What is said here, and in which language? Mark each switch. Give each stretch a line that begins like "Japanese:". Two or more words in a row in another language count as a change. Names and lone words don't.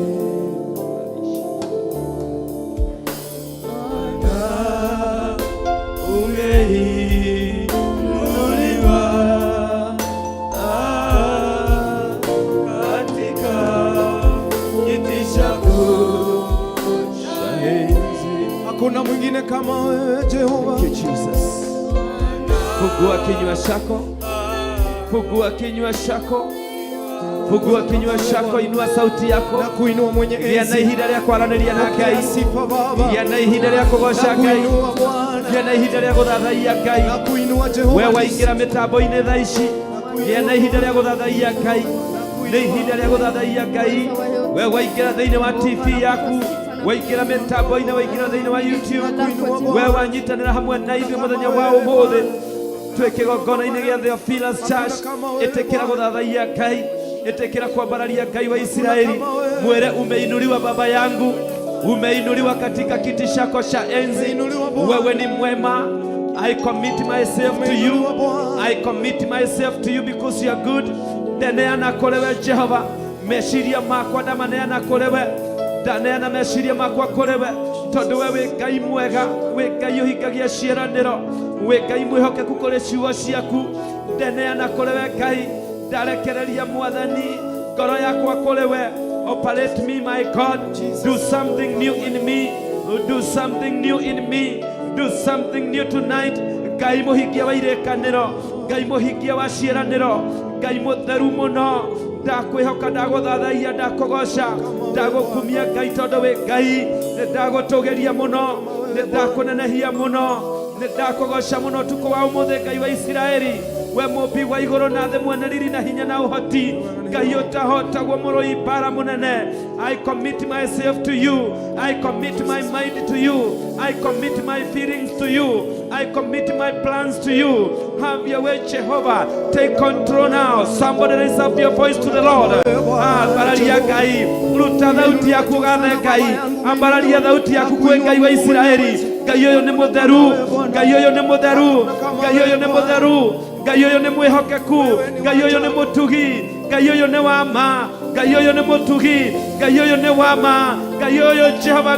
Swahili: Bwana umeinuliwa katika kiti chako. Hakuna mwingine kama wewe Jehova.
English: Thank you, Jesus.
Swahili: Fungua kinywa chako. Fungua kinywa chako. Fungua kinywa chako, inua sauti yako. Na kuinua mwenye enzi.
Kikuyu: Yana ihinda rya kwaranĩria na Ngai.
Swahili: Sifa Baba.
Kikuyu: Yana ihinda rya kugoca Ngai. Yana ihinda rya guthathaiya Ngai.
Swahili: Na kuinua Jehova.
Kikuyu: Wewe waingira mitambo-ini thaa ici. gĩa na ihinda rĩa gũthathaiya Ngai, nĩ ihinda rĩa gũthathaiya Ngai. We waingĩra thĩinĩ wa TV yaku, waingĩra mĩtambo-inĩ, waingĩra thĩinĩ wa YouTube, we wanyitanĩra hamwe na ithuĩ mũthenya wa ũmũthĩ twĩ kĩgongona-inĩ gĩa Theophilus Church. Ĩtĩkĩra gũthathaiya Ngai, ĩtĩkĩra kwambararia Ngai wa Israeli.
Swahili: Mwere umeinuliwa baba yangu, umeinuliwa katika kiti chako cha enzi. Wewe ni mwema.
English: I commit myself to you. I commit myself to you because you are good.
Kikuyu: Ndaneana kũrĩ Jehova, meciria makwa ndamaneana kũrĩ we, ndaneana meciria makwa kũrĩ we, tondũ we wĩ Ngai mwega, wĩ Ngai ũhingagia ciĩranĩro, wĩ Ngai mwĩhokeku kũrĩ ciugo ciaku. Ndaneana kũrĩ we Ngai, ndarekereria Mwathani ngoro yakwa kũrĩ we.
English: Operate me, my God. Do something new in me. Do something new in me. Do something new tonight.
Kikuyu: Ngai mũhingia wa irekanĩro, Ngai mũhingia wa ciĩranĩro, Ngai mũtheru mũno, ndakwĩhoka, ndagũthathaiya, ndakũgoca, ndagũkumia Ngai tondũ wĩ Ngai. Nĩndagũtũgĩria mũno, nĩndakũnenehia mũno, nĩndakũgoca mũno ũtukũ wa ũmũthĩ Ngai wa Isiraeli. We mũmbi wa igũrũ na thĩ, mwene riri na hinya na ũhoti, Ngai ũtahotagwo, mũrũi mbara mũnene.
English: I commit myself to you. I commit my mind to you. I commit my feelings to you. I commit my plans to you. Have your way, Jehovah. Take control now. Somebody raise up your voice to the Lord.
Kikuyu: Ambararia Ngai, ruta thauti yaku gathe Ngai, ambararia thauti yaku kwĩ Ngai wa Isiraeli. Ngai ũyũ nĩ mũtheru, Ngai ũyũ nĩ mũtheru, Ngai ũyũ nĩ mũtheru, Ngai ũyũ nĩ mwĩhokeku, Ngai ũyũ nĩ mũtugi, Ngai ũyũ nĩ wa ma, Ngai ũyũ nĩ mũtugi, Ngai ũyũ nĩ wa ma, Ngai ũyũ Jehova.